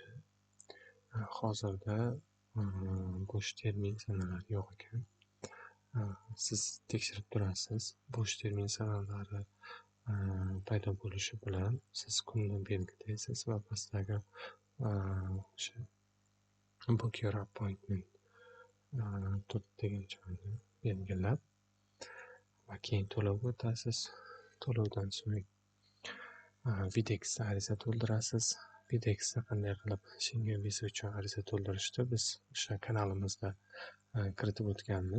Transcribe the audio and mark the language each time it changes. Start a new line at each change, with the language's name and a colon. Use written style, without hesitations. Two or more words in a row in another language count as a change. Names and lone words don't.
Uzbek: Hozirda bo'sh termin sanalari yo'q ekan. Siz tekshirib turasiz. Bo'sh termin sanalari paydo bo'lishi bilan siz kunni belgilaysiz va pastdagi o'sha
English: book your appointment
Uzbek: degan joyni belgilab va keyin to'lov o'tasiz. To'lovdan so'ng Videx ariza to'ldirasiz. Videxda qanday qilib Schengen viza uchun ariza to'ldirishni biz o'sha kanalimizda kiritib o'tganmiz.